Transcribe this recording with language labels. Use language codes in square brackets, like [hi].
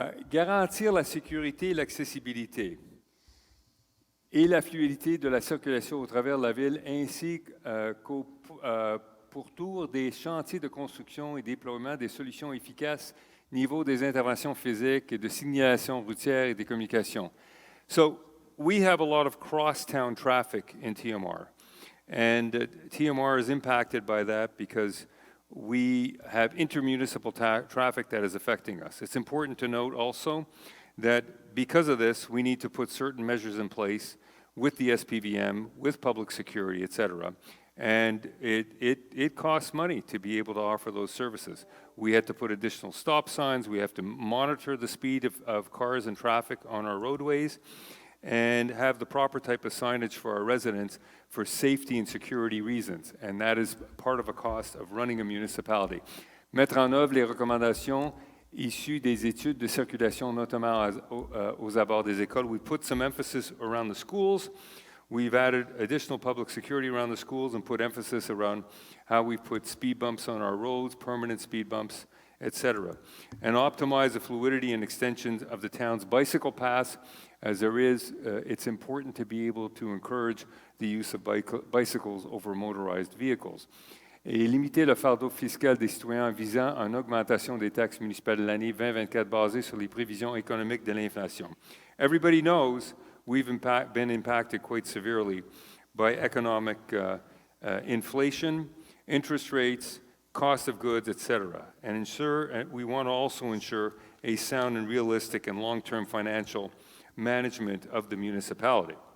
[fr] Garantir la sécurité et l'accessibilité et la fluidité de la circulation au travers de la ville, ainsi qu'au pourtour des chantiers de construction et déploiement des solutions efficaces au niveau des interventions physiques et de signalisation routière et des communications. [en] So we have a lot of cross-town traffic in TMR, and TMR is impacted by that because we have intermunicipal traffic that is affecting us. It's important to note also that because of this, we need to put certain measures in place with the SPVM, with public security, et cetera. And it costs money to be able to offer those services. We had to put additional stop signs. We have to monitor the speed of cars and traffic on our roadways and have the proper type of signage for our residents for safety and security reasons. And that is part of a cost of running a municipality. [fr] Mettre en œuvre les recommandations issues des études de circulation, notamment aux abords des écoles. [en] We put some emphasis around the schools. We've added additional public security around the schools and put emphasis around how we put speed bumps on our roads, permanent speed bumps, etc. And optimize the fluidity and extensions of the town's bicycle paths. As there is, it's important to be able to encourage the use of bicycles over motorized vehicles. [fr] Et limiter le fardeau fiscal des citoyens en visant une augmentation des taxes municipales de l'année 2024 basée sur les prévisions économiques de l'inflation. [en] Everybody knows we've been impacted quite severely by economic inflation, interest rates, cost of goods, etc. And we want to also ensure a sound and realistic and long-term financial management of the municipality.